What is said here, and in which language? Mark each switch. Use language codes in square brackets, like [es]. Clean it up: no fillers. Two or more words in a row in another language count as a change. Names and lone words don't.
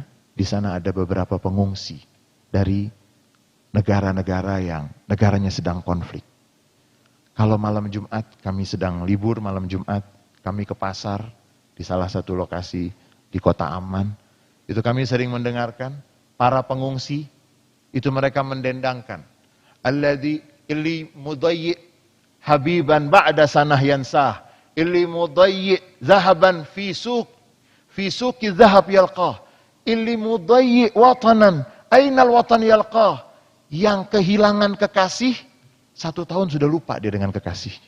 [id] Di sana ada beberapa pengungsi dari negara-negara yang negaranya sedang konflik. Kalau malam Jumat, kami sedang libur malam Jumat, kami ke pasar di salah satu lokasi di kota Amman. Itu kami sering mendengarkan para pengungsi, itu mereka mendendangkan. [ar] الذي اللي مضيّع حبيبًا بعد سنة ينساه، اللي مضيّع ذهبًا في سوق ذهب يلقاه. اللي مضيّع وطنًا، أين الوطن يلقاه. [id] Yang kehilangan kekasih, 1 tahun sudah lupa dia dengan kekasihnya.